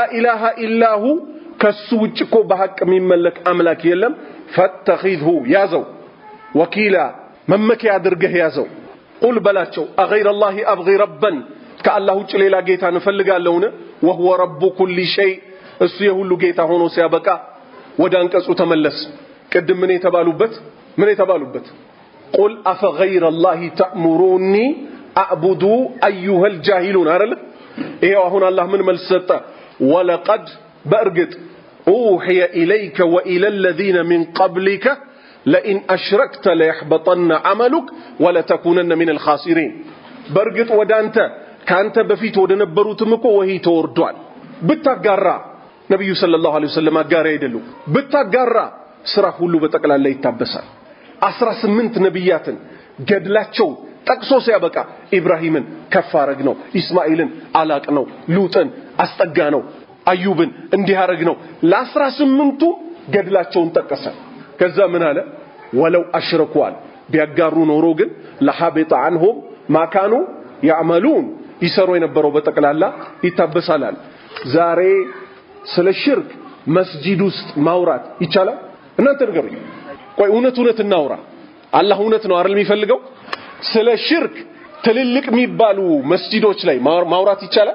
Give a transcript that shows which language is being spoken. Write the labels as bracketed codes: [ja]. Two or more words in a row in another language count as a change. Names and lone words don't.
[ar] إله إلا هو [am] ከሱ ውጭ እኮ በሐቅ የሚመለክ አምላክ የለም ፈተኺዝሁ ያዘው ወኪላ መመኪያ አድርገህ ያዘው ቁል በላቸው [ar] أغير الله أبغي ربا [am] ከአላህ ውጭ ሌላ ጌታ እንፈልጋለሁን [ar] وهو رب كل شيء [am] እሱ የሁሉ ጌታ ሆኖ ሲያበቃ ወደ አንቀጹ ተመለስ ቅድም ምን የተባሉበት [ar] قل أفغير الله تأمروني أعبد أيها الجاهلون [am] አይደል ይሄው አሁን አላህ ምን መልስ ሰጠ ወለቀድ በእርግጥ [ar] أوحي إليك وإلى الذين من قبلك لئن أشركت ليحبطن عملك ولتكونن من الخاسرين [am] በእርግጥ ወዳንተ ካንተ በፊት ወደ ነበሩትም እኮ ወሂ ተወርዷል ብታጋራ ነብዩ [ar] صلى الله عليه وسلم [am] አጋራ አይደሉም ብታጋራ ስራ ሁሉ በጠቅላላ ይታበሳል 18 ነብያትን ገድላቸው ጠቅሶ ሲያበቃ ኢብራሂምን ከፋረግ ነው ኢስማኤልን አላቅ ነው ሉጥን አስጠጋ ነው አዩብን እንዲያረግ ነው ለ18ቱ ገድላቸውን ጠቀሰ ከዛ ምን አለ [ar] ولو أشركوا [am] ቢያጋሩ ኖሮ ግን [ar] لحبط عنهم ما كانوا يعملون [am] ይሰሩ የነበረው በጠቅላላ ይታበሳላል ዛሬ ስለ ሽርክ መስጂድ ውስጥ ማውራት ይቻላል እናንተ ንገሩኝ ቆይ እውነት እናውራ አላህ እውነት ነው አይደል የሚፈልገው ስለ ሽርክ ትልልቅ የሚባሉ መስጂዶች ላይ ማውራት ይቻላል